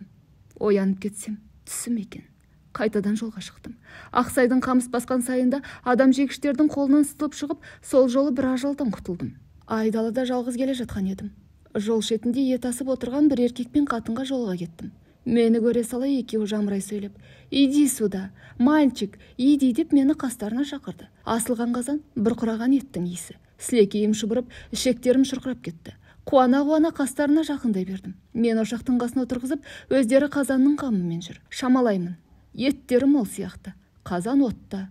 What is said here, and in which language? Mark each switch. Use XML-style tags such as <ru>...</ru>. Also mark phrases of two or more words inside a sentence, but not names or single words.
<kk>Оянып кетсем түсім екен. Қайтадан жолға шықтым. Ақсайдың қамыс басқан сайында адам жегіштердің қолынан сытылып шығып, сол жолы бір ажалдан құтылдым. Айдалада жалғыз келе жатқан едім. Жол шетінде ет асып отырған бір еркек пен қатынға жолға кеттім. Мені көре сала екеуі жамырай сөйлеп:</kk> <ru>«Иди сюда, мальчик, иди»</ru> <kk>деп мені қастарына шақырды. Асылған қазан, бұрқыраған еттің иісі. Сілекейім шұбырып, ішектерім шырқырап кетті. Қуана-қуана қастарына жақындай бердім. Мен ошақтың қасына отырғызып, өздері қазанның қамымен жүр. Шамалаймын. Еттері мол сияқты. Қазан отта.</kk>